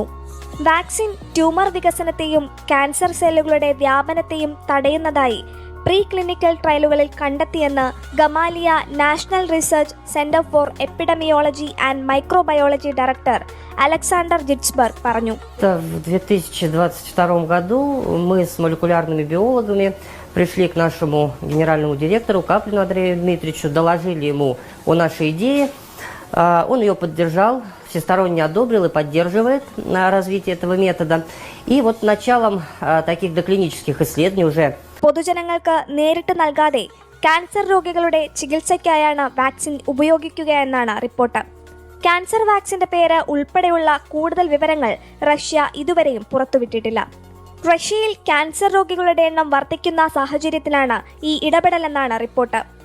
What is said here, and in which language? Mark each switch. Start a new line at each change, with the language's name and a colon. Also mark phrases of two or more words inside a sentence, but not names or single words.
Malayalam: വാക്സിൻ ട്യൂമർ വികസനത്തെയും
English: cancer cells
Malayalam: വ്യാപനത്തെയും തടയുന്നതായി
English: pre clinical trials
Malayalam: കണ്ടെത്തിയെന്ന് ഗമാലിയ നാഷണൽ റിസർച്ച് സെന്റർ ഫോർ എപ്പിഡമിയോളജി ആൻഡ് മൈക്രോബയോളജി ഡയറക്ടർ അലക്സാണ്ടർ ജിറ്റ്സ്ബർഗ് പറഞ്ഞു.
Russian: В 2022 году мы с молекулярными биологами пришли к нашему генеральному директору Каплину Андрею Дмитриевичу, доложили ему о нашей идее. Он ее поддержал, всесторонне одобрил и поддерживает развитие этого метода. И вот началом таких доклинических исследований уже
Malayalam: പൊതുജനങ്ങൾക്ക് നേരിട്ട് നൽകാതെ ക്യാൻസർ രോഗികളുടെ ചികിത്സയ്ക്കായാണ് വാക്സിൻ ഉപയോഗിക്കുകയെന്നാണ് റിപ്പോർട്ട്. ക്യാൻസർ വാക്സിന്റെ പേര് ഉൾപ്പെടെയുള്ള കൂടുതൽ വിവരങ്ങൾ റഷ്യ ഇതുവരെയും പുറത്തുവിട്ടിട്ടില്ല. റഷ്യയിൽ ക്യാൻസർ രോഗികളുടെ എണ്ണം വർദ്ധിക്കുന്ന സാഹചര്യത്തിലാണ് ഈ ഇടപെടലെന്നാണ് റിപ്പോർട്ട്.